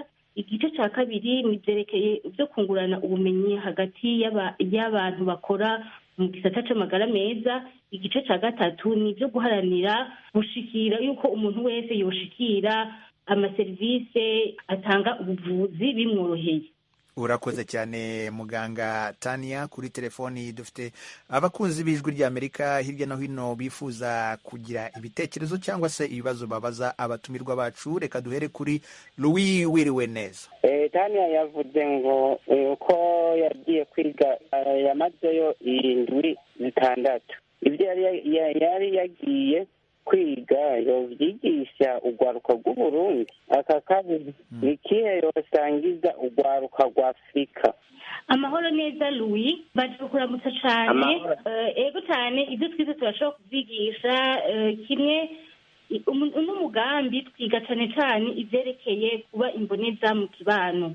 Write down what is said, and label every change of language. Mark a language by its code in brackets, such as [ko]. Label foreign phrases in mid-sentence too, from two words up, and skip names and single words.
[rn] Igice cya kabiri ni vyerekeye ibyo kungurana ubumenyi hagati y'abantu bakora mu gisata c'amagara meza. Igice cya gatatu ni ibyo guharanira gushikira yuko umuntu wese yoshikira amaserivisi atanga ubuvuzi bimworoheye. Urakoze cyane muganga Tania. Kuri telefoni dufite abakunzi b'ijwi ry'Amerika hirya no hino bifuza kugira ibitekerezo cyangwa se ibibazo babaza abatumirwa bacu. Reka duhere kuri Louis wiriwe neza. Tania yavuze ngo ko yagiye kwiga yamazeyo 6 ibyo yari yagiye kwiga yovyigisha urwaruka rw'Uburundi. Aka kabiri ni ikihe yosangiza urwaruka rwa Afurika? Amahoro neza Louis, baje kuramutsa cyane. Ego cyane ibyo twize turashobora kuvyigisha. Kimwe n'umugambi twiga cyane cyane ivyerekeye kuba imboneza mu kibano.